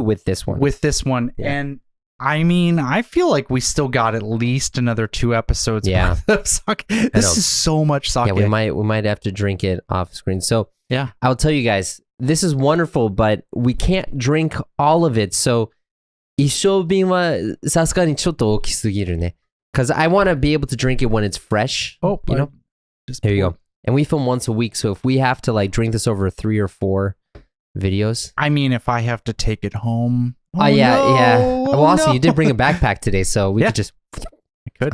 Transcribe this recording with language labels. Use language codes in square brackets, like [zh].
[en] with this one. Yeah. And I mean, I feel like we still got at least another 2 episodes. Yeah. Of sake. This is so much sake. Yeah, we might have to drink it off screen. So yeah, I'll tell you guys, this is wonderful, but we can't drink all of it. [ja] So 一升瓶はさすがにちょっと大きすぎるね. [en] Because I want to be able to drink it when it's fresh. Oh, you know? There you go. And we film once a week, so if we have to like drink this over 3 or 4 videos. I mean, if I have to take it home. Yeah. Well, also, you did bring a backpack today, so we could just. I could.